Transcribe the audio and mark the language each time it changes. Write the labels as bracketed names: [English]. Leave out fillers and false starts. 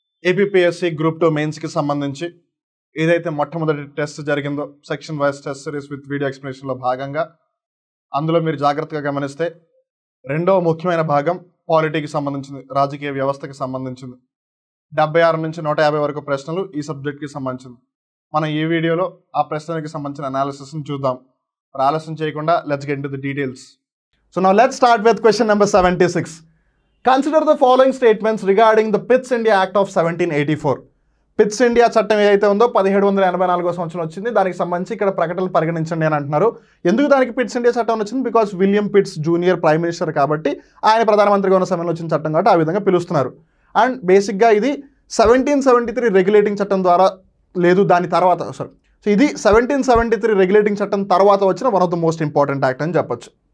[Telugu] APPSC group 2 mains కి సంబంధించి ఏదైతే మొట్టమొదటి టెస్ట్ జరిగిందో section vice test series with video explanation లో భాగంగా అందులో మీరు జాగ్రత్తగా గమనిస్తే రెండవ ముఖ్యమైన భాగం పాలిటీకి సంబంధించింది, రాజకీయ వ్యవస్థకి సంబంధించింది. 76 నుంచి 150 వరకు ప్రశ్నలు ఈ సబ్జెక్ట్ కి సంబంధించింది. మనం ఈ వీడియోలో ఆ ప్రశ్నలకి సంబంధించిన అనాలిసిస్ ని చూద్దాం. ఆలస్యం చేయకుండా [English] Let's get into the details. So now let's start with question number 76. Consider the following statements regarding the Pitt's India Act of 1784. [Telugu] Pits India చట్టం ఏదైతే ఉందో 1784 సంవత్సరం వచ్చింది. దానికి సంబంధించి ఇక్కడ ప్రకటనలు పరిగణించండి అని అంటున్నారు. ఎందుకు దానికి పిట్స్ ఇండియా చట్టం వచ్చింది? Because William pits junior prime minister కాబట్టి, ఆయన ప్రధానమంత్రిగా ఉన్న సమయంలో వచ్చిన చట్టం కాబట్టి ఆ విధంగా పిలుస్తున్నారు. అండ్ బేసిక్గా ఇది 1773 రెగ్యులేటింగ్ చట్టం ద్వారా లేదు, దాని తర్వాత సో ఇది 1773 రెగ్యులేటింగ్ చట్టం తర్వాత వచ్చిన [English] one of the most important act [Telugu] అని చెప్పొచ్చు.